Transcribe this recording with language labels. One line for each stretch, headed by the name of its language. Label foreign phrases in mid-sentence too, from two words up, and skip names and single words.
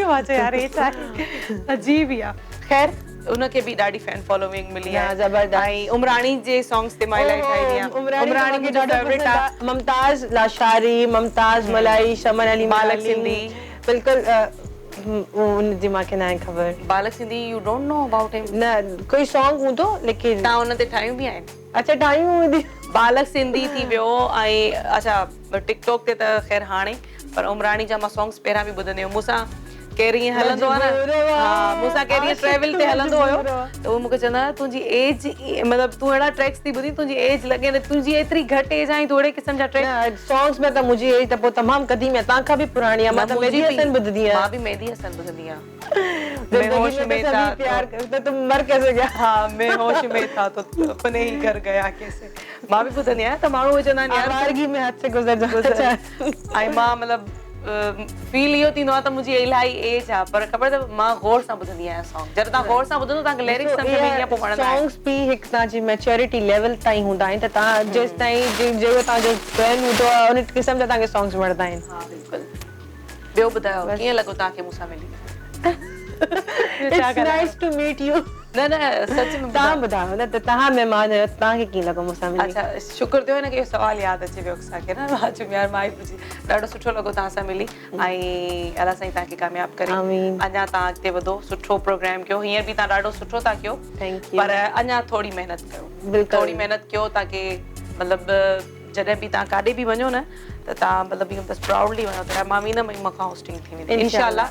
Sindhi: मां चयो यार हे छा आहे, अजीब ई आहे। ख़ैर उनखे बि ॾाढी
English: fan following
Sindhi: मिली आहे ज़बरदस्त। ऐं उमराणी जे सॉन्ग्स ते मां इलाही ठाहींदी आहियां। उमराणी मुंहिंजो फेवरेट आहे। मुमताज़ लाशारी, मुमताज़ मलाई, शमन अली बालक सिंधी। बिल्कुलु उनजी मांखे न आहे ख़बर।
English: बालक सिंधी you don't know about him?
Sindhi: न कोई सॉन्ग हूंदो लेकिन तव्हां हुन ते ठाहियूं बि आहिनि? अच्छा ठाहियूं हूंदी। बालक सिंधी थी वियो ऐं अच्छा टिकटॉक ते त ख़ैर हाणे, पर उमराणी जा मां सॉन्ग्स पहिरां बि ॿुधंदी हुयमि। मूंसां केरु ईअं हलंदो आहे न, हा मूंसां केरु ईअं ट्रेवल ते हलंदो हुयो त उहो मूंखे चवंदा हुआ तुंहिंजी एज मतलब तूं अहिड़ा ट्रैक्स थी ॿुधी तुंहिंजी एज लॻे न, तुंहिंजी एतिरी घटि एज आहे तूं अहिड़े क़िस्म जा ट्रैक। सॉन्ग्स में त मुंहिंजी एज त पोइ तमामु क़दीम आहे, तव्हां खां बि पुराणी आहे। मां त मेहदी हसन ॿुधंदी आहियां। मां बि मेहदी हसन ॿुधंदी आहियां।
Hindi: मैं होश में था प्यार करते तुम मर कैसे गया। हाँ मैं होश में था तो अपने ही घर गया कैसे।
Sindhi: मां बि ॿुधंदी आहियां त माण्हू चवंदा आहिनि यार
Hindi: आवारगी में हद से गुज़र जा।
Sindhi: ऐं मां मतलब फील इहो थींदो आहे त मुंहिंजी इलाही एज आहे, पर ख़बर अथव मां गौर सां ॿुधंदी आहियां सॉन्ग। जॾहिं तव्हां गौर सां ॿुधंदो तव्हांखे लिरिक्स सम्झ में ईंदी आहे, पोइ वणंदा आहिनि। सॉन्ग्स बि हिकु तव्हांजी
English: maturity level
Sindhi: ताईं हूंदा आहिनि त तव्हां जेसि ताईं जेको तव्हांजो ब्रेन हूंदो आहे उन क़िस्म जा तव्हांखे सॉन्ग्स वणंदा आहिनि। हा बिल्कुलु। ॿियो ॿुधायो कीअं लॻो तव्हांखे मूंसां मिली?
English: It's nice to meet you।
Sindhi: न न सच में तव्हां ॿुधायो न त तव्हां महिमान आहियो, तव्हांखे कीअं लॻो मूंसां मिली? अच्छा शुक्र थियो न कि इहो सवाल यादि अची वियो असांखे न। मां चयो यार मां ई पुछी, ॾाढो सुठो लॻो तव्हां सां मिली ऐं अलाह साईं तव्हांखे कामयाबु करे। अञा तव्हां अॻिते वधो, सुठो प्रोग्राम कयो। हींअर बि तव्हां ॾाढो सुठो था कयो, पर अञा थोरी महिनत कयो, थोरी महिनत कयो ताकी मतिलबु जॾहिं बि तव्हां काॾे बि वञो न त तव्हां मतिलबु इहो बसि प्राउडली वञो त मां बि न मूं खां होस्टिंग थी वेंदी इंशाल्लाह।